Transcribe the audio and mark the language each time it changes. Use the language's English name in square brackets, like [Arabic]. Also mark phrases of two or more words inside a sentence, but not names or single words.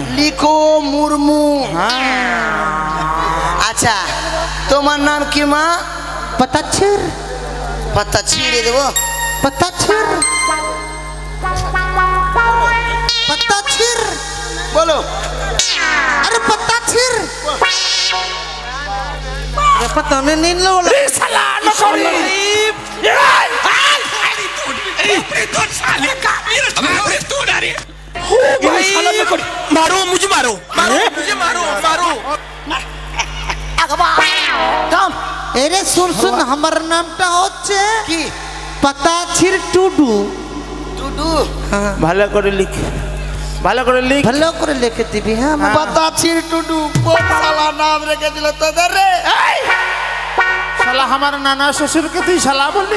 [Bangla] লিখো মুর্মু। হ্যাঁ, আচ্ছা তোমার নাম কি মা? পতাছির, পাতা ছিঁড়ে দেবো। পতাছির, পতাছির, বলো। [Hindi] अरे पता छिर, अरे पता नहीं लो [Bangla] শালা নকরি। এই শালা নকরি। [Hindi] मारो मुझे मारो मारो मुझे मारो मारो [Bangla] থাম। [Hindi] अरे सुन सुन हमारा नामটা হচ্ছে [Bangla] কি? পতাছির টুডু। টুডু। ভালো করে লিখ, ভালো করে লিখ। ভালো করে লিখে দিবি। হ্যাঁ পাতা ছিঁড় টুডু। কোন শালা নাম রেখেছিল তোদের রে? শালা আমার নানা শ্বশুরকে তুই শালা বললি?